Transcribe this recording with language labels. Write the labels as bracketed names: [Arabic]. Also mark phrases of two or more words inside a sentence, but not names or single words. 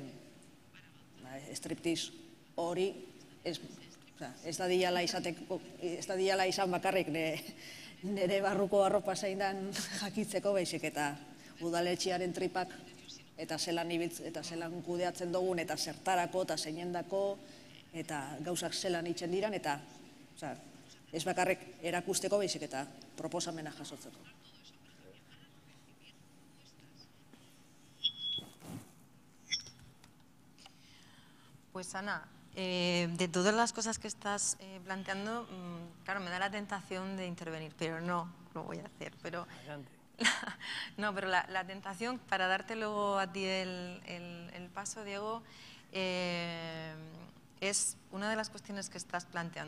[Basque] striptease hori ez da diala izan bakarrik nire barruko arropa zein dan jakitzeko baizik eta udaletxearen tripak eta zelan ibiltz eta zelan kudeatzen dugun eta zertarako eta zeinendako eta gauzak zelan itzen diran eta ez bakarrik erakusteko baizik eta proposamena jasotzeko. [Spanish] Pues Ana, de todas las cosas que estás planteando, claro, me da la tentación de intervenir, pero no lo voy a hacer. Pero no, pero la tentación, para darte luego a ti el paso, Diego, es una de las cuestiones que estás planteando.